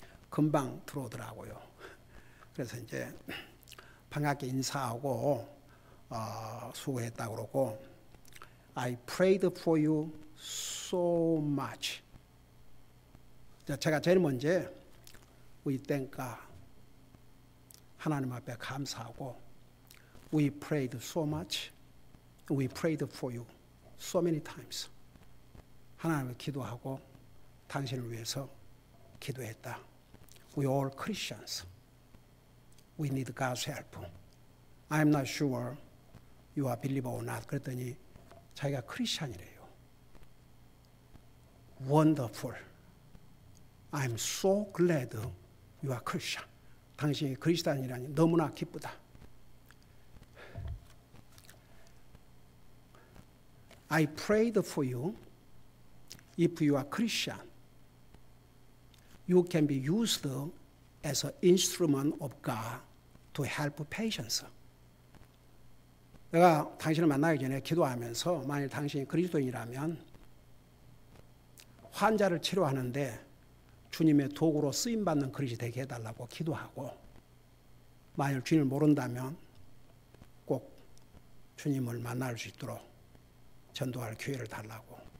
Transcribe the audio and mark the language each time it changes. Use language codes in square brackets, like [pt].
[ko] 금방 들어오더라고요. 그래서 이제 반갑게 인사하고 수고했다고 그러고 [en] I prayed for you so much. [ko] 제가 제일 먼저 [en] We thank God. [ko] 하나님 앞에 감사하고 [en] We prayed so much. We prayed for you so many times. [ko] 하나님을 기도하고 당신을 위해서 기도했다. [en] We all Christians. We need God's help. I'm not sure you are believer or not. [ko] 그랬더니 자기가 크리스찬이래요. [en] Wonderful. I'm so glad you are Christian. [ko] 당신이 그리스도인이라니 너무나 기쁘다. [en] I prayed for you. If you are Christian, you can be used as an instrument of God to help patients. [ko] 내가 당신을 만나기 전에 기도하면서 만일 당신이 그리스도인이라면 환자를 치료하는데 주님의 도구로 쓰임받는 그릇이 되게 해달라고 기도하고, 만일 주님을 모른다면 꼭 주님을 만날 수 있도록 전도할 기회를 달라고.